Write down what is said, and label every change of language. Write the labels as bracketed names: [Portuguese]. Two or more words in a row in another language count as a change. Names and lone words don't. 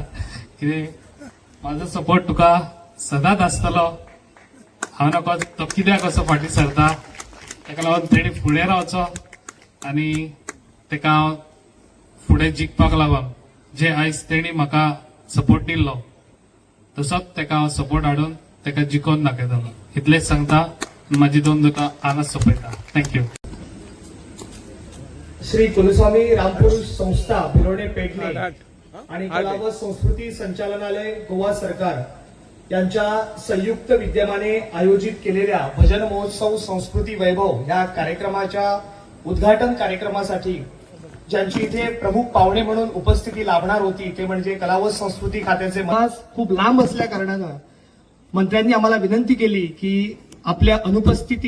[Konkani] कितें म्हाजो सपोर्ट तुका सदांच आसतलो हांव नको तो कित्याक असो फाटीं सरता तेका लागून तेणी फुडें रावचो आनी तेका हांव फुडें जिखपाक लागून जे आयज तेणी म्हाका सपोर्ट दिल्लो तसोच तेका हांव सपोर्ट हाडून तेका जिखोवन दाखयतलो इतलेंच सांगता म्हाजी दोन दुकां हांगाच सोंपयता थँक्यू [Marathi] श्री कुलस्वामी रामपुरुष संस्था भिरोणे पेडणे आणि कला व संस्कृती संचालनालय गोवा सरकार यांच्या संयुक्त विद्यमाने आयोजित केलेल्या भजन महोत्सव संस्कृती वैभव या कार्यक्रमाच्या उद्घाटन कार्यक्रमासाठी ज्यांची इथे प्रमुख पाहुणे म्हणून उपस्थिती लाभणार होती ते म्हणजे कला व संस्कृती खात्याचे खूप लांब असल्या कारणानं मंत्र्यांनी आम्हाला विनंती केली की आपल्या अनुपस्थितीत